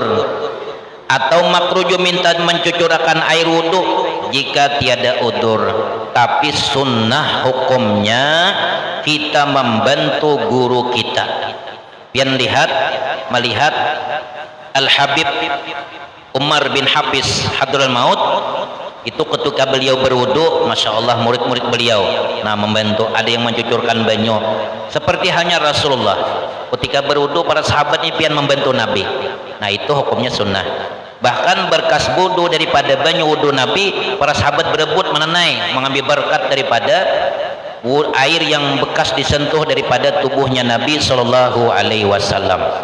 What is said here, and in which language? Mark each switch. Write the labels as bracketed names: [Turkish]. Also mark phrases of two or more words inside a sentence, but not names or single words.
[Indonesian] Atau makruh juga minta mencucurkan air wudhu jika tiada udur. Tapi sunnah hukumnya kita membantu guru kita. Pian melihat Al-Habib Umar bin Hafiz Hadrul Maut itu ketika beliau berwudu, [Arabic] Masya Allah [Indonesian] murid-murid beliau membantu, ada yang mencucurkan banyu seperti hanya Rasulullah ketika berwudu, para sahabat ini pian membantu Nabi. Nah itu hukumnya sunnah. Bahkan berkas wudu daripada banyu wudu Nabi, para sahabat berebut menenai mengambil berkat daripada air yang bekas disentuh daripada tubuhnya Nabi [Arabic] Sallallahu Alaihi Wasallam.